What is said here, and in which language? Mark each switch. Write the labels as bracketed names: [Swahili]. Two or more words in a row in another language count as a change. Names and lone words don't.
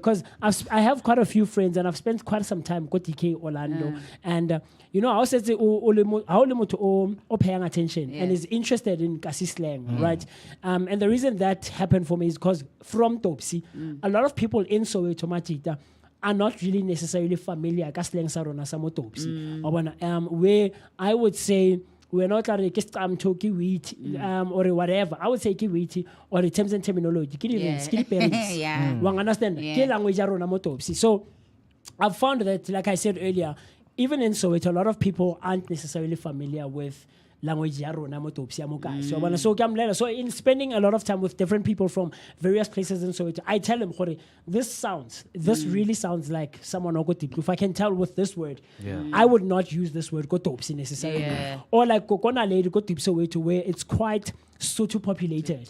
[English] Because I have quite a few friends and I've spent quite some time at DK Orlando. And, you know, I also say, paying attention and is interested in Kasi slang, right? And the reason that happened for me is because from Topsy, a lot of people in Soweto Matita are not really necessarily familiar with slang [Tswana] sa rona sa mo [English] Topsy. Where I would say, we're not like talking wheat or whatever. I would say wheat or the terms and terminology. Yeah. Wang understand? Yeah. [Tswana] Ke language ya rona mo [English] Topsy. So I've found that, like I said earlier, even in Soweto, a lot of people aren't necessarily familiar with [Tswana] language ya rona mo Topsy ya mo kae. [English] So in spending a lot of time with different people from various places in Soweto, I tell them, this really sounds like someone who got If I can tell with this word, I would not use this word go Topsy necessarily. Yeah. Or like Kokona lady go Soweto, where it's quite Sotho populated.